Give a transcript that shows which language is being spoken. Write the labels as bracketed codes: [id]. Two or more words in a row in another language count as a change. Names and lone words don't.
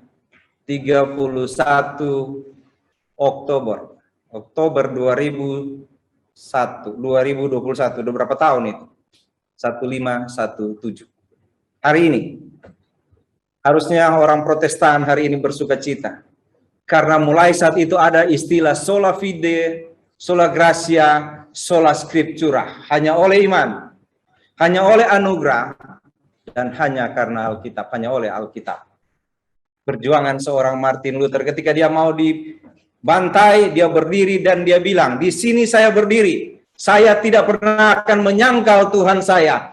[id] 31 Oktober 2021. Udah berapa tahun itu? 1517. Hari ini. Harusnya orang Protestan hari ini bersuka cita. Karena mulai saat itu ada istilah [la] sola fide, sola gratia, sola scriptura. [id] Hanya oleh iman, hanya oleh anugerah, dan hanya karena Alkitab, hanya oleh Alkitab. Perjuangan seorang Martin Luther ketika dia mau dibantai, dia berdiri dan dia bilang, di sini saya berdiri. Saya tidak pernah akan menyangkal Tuhan saya.